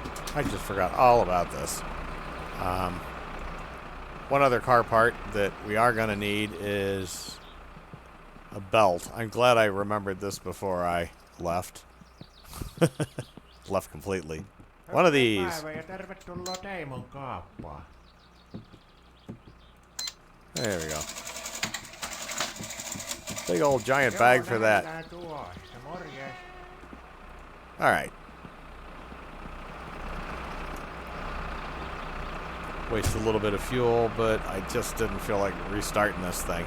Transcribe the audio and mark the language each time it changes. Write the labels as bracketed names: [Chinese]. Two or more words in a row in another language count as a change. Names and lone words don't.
[English] I just forgot all about this. One other car part that we are going to need is a belt. I'm glad I remembered this before I left. Left completely. One of these. [Finnish] Päivää ja tervetuloa Teimon kauppaan. [English] There we go. Big old giant bag for that. Alright. Waste a little bit of fuel, but I just didn't feel like restarting this thing.